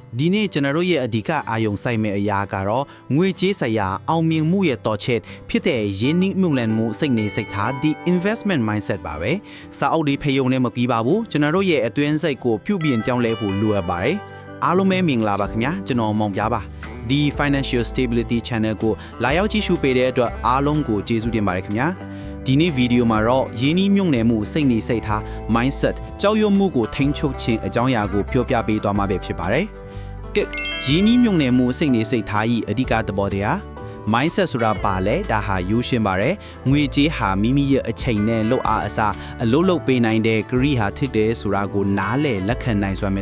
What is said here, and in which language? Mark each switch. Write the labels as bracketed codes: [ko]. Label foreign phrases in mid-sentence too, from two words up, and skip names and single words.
[my] ဒီနေ့ကျွန်တော်တို့ရဲ့အဓိကအာယုံစိုက်မဲ့အရာကတော့ငွေကြေးဆိုင်ရာအောင်မြင်မှုရဲ့တော်ချက်ဖြစ်တဲ့ရင်းနှီးမြှုပ်နှံမှုစိတ်နေစိတ်ထား [en] the investment mindset [my] ပါပဲစာအုပ်တွေဖယုံနဲ့မ ပြီးပါဘူးကျွန်တော်တို့ရဲ့အတွင်းစိတ်ကိုပြုပြင်ပြောင်းလဲဖို့လိုအပ်ပါတယ်အားလုံးပဲမင်္ဂလာပါခင်ဗျာကျွန်တော်မောင်ပြပါဒီ [en] financial stability channel [my] ကိုလာရောက်ကြည့်ရှုပေးတဲ့အတွက်အားလုံးကိုကျေးဇူးတင်ပါတယ်ခင်ဗျာဒီနေ့ဗီဒီယိုမှာတော့ရင်းနှီးမြှုပ်နှံမှုစိတ်နေစိတ်ထား mindset ကြောက်ရွံ့မှုကိုထိန်းချုပ်ခြင်းအကြောင်းအရာကိုပြောပြပေးသွားမှာပဲဖြစ်ပါတယ်ကဲရင်းနှီးမြှုပ်နှံမှုစိတ်နေစိတ်ထားဤအဓိကသဘောတရား mindset ဆိုတာပါလဲဒါဟာရိုးရှင်းပါတယ်ငွေကြေးဟာမိမိရဲ့အချိန်နဲ့လှုပ်အားအစားအလုပ်လုပ်ပေးနိုင်တဲ့ဂရိဟာဖြစ်တယ်ဆိုတာကိုနားလည်လက်ခံနိုင်စွမ်းပဲ